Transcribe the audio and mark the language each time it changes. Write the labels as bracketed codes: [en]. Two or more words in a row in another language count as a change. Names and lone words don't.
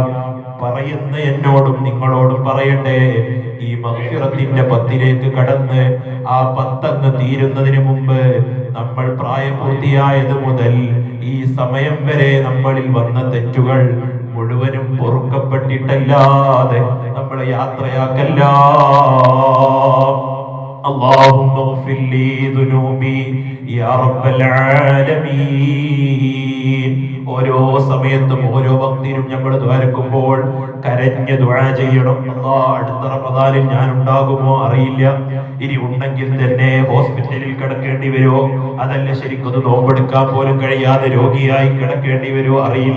[ml] പറയുന്ന എന്നോടും നിങ്ങളോടും പറയട്ടെ, ഈ മഗ്ഫിറത്തിന്റെ 10 കടന്ന് ആ 10 തീരുന്നതിന് മുമ്പ് നമ്മൾ പ്രായപൂർത്തിയായത് മുതൽ ഈ സമയം വരെ നമ്മളിൽ വന്ന തെറ്റുകൾ മുഴുവനും പൊറുക്കപ്പെട്ടിട്ടല്ലാതെ നമ്മൾ യാത്രയാക്കല്ല. [ar] اللهم اغفر لي ذنوبي يا رب العالمين. [ml] ഓരോ സമയത്തും ഓരോ വക്തിലും നമ്മൾ ദ്വാരക്കുമ്പോൾ കരഞ്ഞ് ദുആ ചെയ്യണം. അല്ലാഹ്, അടുത്ത റമദാനിൽ ഞാൻ ഉണ്ടാകുമോ അറിയില്ല. ഇനി ഉണ്ടെങ്കിൽ തന്നെ ഹോസ്പിറ്റലിൽ കിടക്കേണ്ടി വരുമോ, അതല്ല ശരിക്കൊന്ന് നോമ്പെടുക്കാൻ പോലും കഴിയാതെ രോഗിയായി കിടക്കേണ്ടി വരുമോ അറിയില്ല.